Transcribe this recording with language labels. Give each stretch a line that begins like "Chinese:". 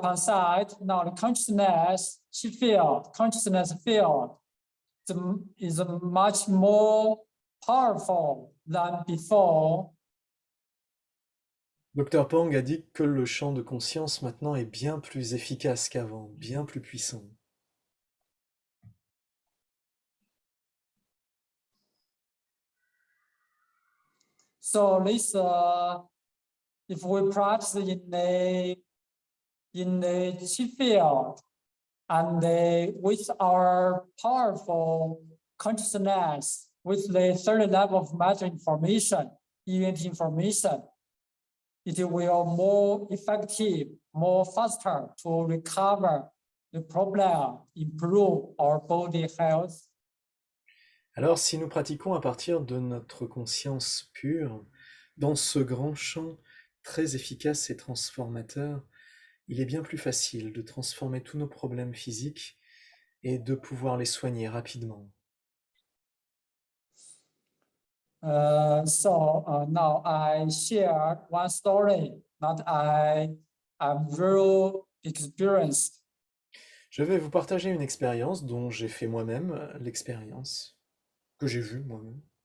English: Panside, now the consciousness field is much more powerful than before.
French: Dr Pang a dit que le champ de conscience maintenant est bien plus efficace qu'avant, bien plus puissant.
English: So this, if we practice in the Qi field and with our powerful consciousness, with the third level of matter information, EUNT information, it will more effective, more faster to recover the problem, improve our body health.
French: Alors, si nous pratiquons à partir de notre conscience pure, dans ce grand champ très efficace et transformateur, il est bien plus facile de transformer tous nos problèmes physiques et de pouvoir les soigner rapidement.
English: Now I share one story that I'm very experienced.
French: Je vais vous partager une expérience dont j'ai fait moi-même l'expérience, que j'ai vue moi-même.